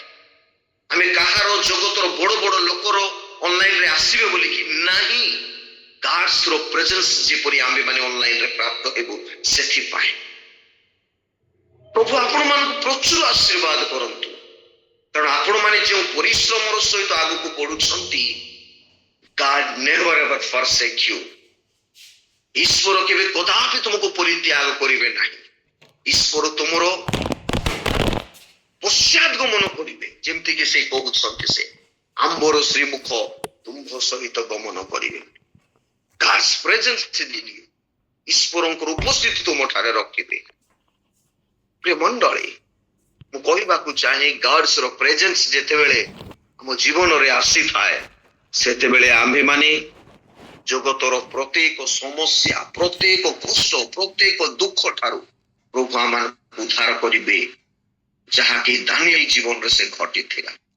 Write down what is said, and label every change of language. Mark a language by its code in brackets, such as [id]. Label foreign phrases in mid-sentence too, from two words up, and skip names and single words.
[or] ଆମେ କାହାର ଜଗତର ବଡ ବଡ ଲୋକର ଅନଲାଇନରେ ଆସିବେ ବୋଲିକି ନାହିଁ, [en] God's presence [or] ଯେପରି ଆମେ ମାନେ ଅନଲାଇନରେ ପ୍ରାପ୍ତ ହେବୁ ସେଥିପାଇଁ। ପ୍ରଭୁ ଆପଣମାନଙ୍କୁ ପ୍ରଚୁର ଆଶୀର୍ବାଦ କରନ୍ତୁ, କାରଣ ଆପଣମାନେ ଯେଉଁ ପରିଶ୍ରମର ସହିତ ଆଗକୁ ବଢୁଛନ୍ତି, [en] God never ever forsake you। [or] ଈଶ୍ୱର କେବେ କଦାପି ତୁମକୁ ପରିତ୍ୟାଗ କରିବେ ନାହିଁ। ଈଶ୍ୱର ତୁମର ପଶ୍ଚାଦଗମନ କରିବେ, ଯେମିତିକି ସେ କହୁଛନ୍ତି, ସେ ଆମ୍ବର ଶ୍ରୀମୁଖ ତୁମ୍ଭ ସହିତ ଗମନ କରିବେ। [en] God's presence in you, [or] ଈଶ୍ୱରଙ୍କର ଉପସ୍ଥିତି ତୁମଠାରେ ରଖିବେ। ପ୍ରିୟ ମଣ୍ଡଳୀ, ମୁଁ କହିବାକୁ ଚାହେଁ, [en] God's presence [or] ଯେତେବେଳେ ଆମ ଜୀବନରେ ଆସିଥାଏ, ସେତେବେଳେ ଆମ୍ଭେମାନେ ଜଗତର ପ୍ରତ୍ୟେକ ସମସ୍ୟା, ପ୍ରତ୍ୟେକ କଷ୍ଟ, ପ୍ରତ୍ୟେକ ଦୁଃଖ ଠାରୁ ପ୍ରଭୁ ଆମମାନଙ୍କୁ ଉଦ୍ଧାର କରିବେ, ଯାହାକି ଦାନିଏଲ ଜୀବନରେ ସେ ଘଟିଥିଲା।